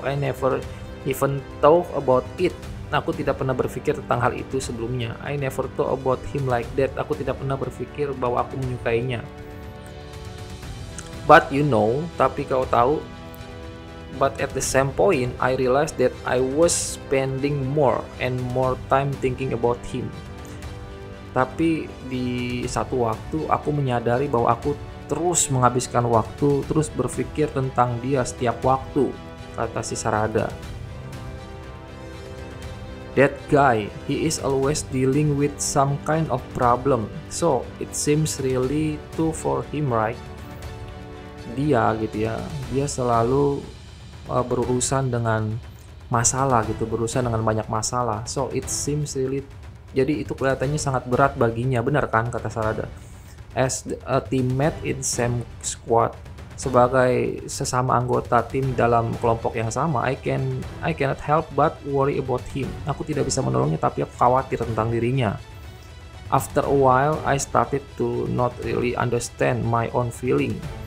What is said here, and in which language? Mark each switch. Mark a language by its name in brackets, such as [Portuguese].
[English] I never even thought about it. [Indonesian] Aku tidak pernah berpikir tentang hal itu sebelumnya. [English] I never thought about him like that. [Indonesian] Aku tidak pernah berpikir bahwa aku menyukainya. [English] But you know, [Indonesian] tapi kau tahu, [English] but at the same point, I realized that I was spending more and more time thinking about him. [Indonesian] Tapi di satu waktu aku menyadari bahwa aku terus menghabiskan waktu, terus berpikir tentang dia setiap waktu, kata si Sarada. [English] That guy, he is always dealing with some kind of problem, so it seems really too for him, right? [Indonesian] Dia gitu ya, dia selalu berurusan dengan masalah gitu, berurusan dengan banyak masalah. [English] So it seems really, [Indonesian] jadi itu kelihatannya sangat berat baginya, benar kan kata Sarada. [English] As a teammate in same squad, [Indonesian] sebagai sesama anggota tim dalam kelompok yang sama, [English] I cannot help but worry about him. [Indonesian] Aku tidak bisa menolongnya tapi aku khawatir tentang dirinya. [English] After a while, I started to not really understand my own feeling.